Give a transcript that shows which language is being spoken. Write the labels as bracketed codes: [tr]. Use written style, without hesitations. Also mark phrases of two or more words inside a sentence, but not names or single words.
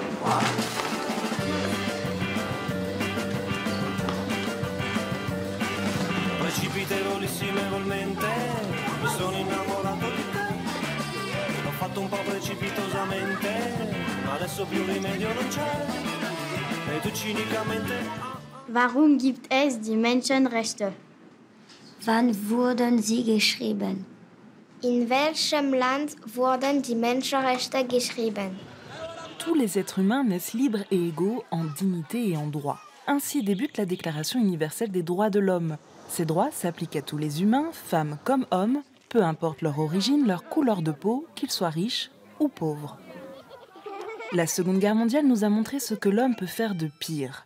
[it] Precipitevolmente mi sono innamorato di te. L'ho fatto un po' precipitosamente, ma adesso più rimedio non c'è. E tu cinicamente. [de] Warum gibt es die Menschenrechte? Wann wurden sie geschrieben? In welchem Land wurden die Menschenrechte geschrieben? [fr] Tous les êtres humains naissent libres et égaux en dignité et en droit. Ainsi débute la Déclaration universelle des droits de l'homme. Ces droits s'appliquent à tous les humains, femmes comme hommes, peu importe leur origine, leur couleur de peau, qu'ils soient riches ou pauvres. La Seconde Guerre mondiale nous a montré ce que l'homme peut faire de pire.